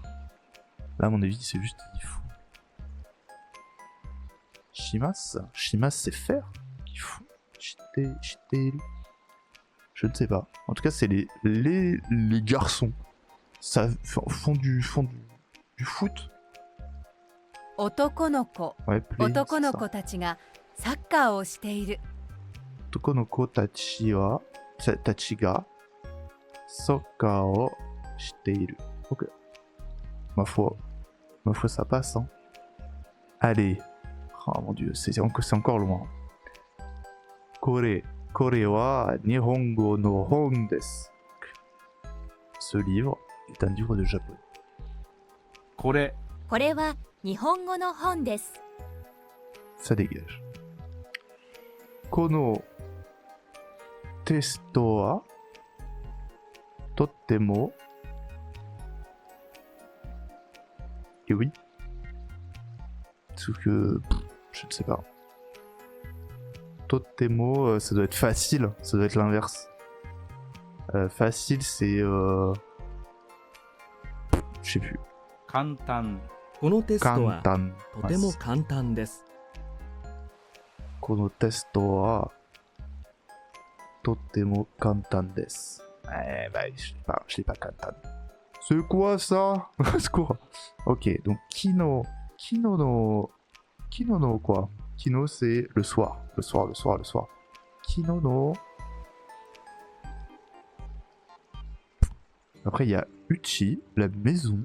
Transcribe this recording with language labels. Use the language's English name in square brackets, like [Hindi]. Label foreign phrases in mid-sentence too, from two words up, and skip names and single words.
[French] Là, à mon avis, c'est juste qu'il faut. Shimas, c'est faire. Qu'il faut. Shiteiru. Je ne sais pas. En tout cas, c'est les garçons. Ça font du foot. [Japanese] 男の子 [French] Ouais, play, [Japanese] 男の [French] c'est [Japanese] 子 [French] ça. [Japanese] たちがサッカーをしている男の子たちがサッカーをしている. [French] Ok. Ma foi, ça passe. Hein. Allez. Oh mon dieu, c'est encore loin. [Japanese] これは日本語の本です. [French] Ce livre est un livre de japonais. [Japanese] これこれは日本語の本です [French] Ça dégage. [Japanese] このテストはとても. [French] Et oui. Sauf que je ne sais pas. Totemo, ça doit être facile, ça doit être l'inverse. Facile, c'est je sais plus. [Japanese] 簡単このテストは Kantan. とても簡単ですこのテストはとても簡単です. [French] Bah, je l'ai pas kantan. C'est quoi ça? C'est quoi? Ok, donc [Japanese] 昨日の [French] quoi? Kino c'est le soir. [Japanese] 昨日の. [French] Après il y a Uchi, la maison.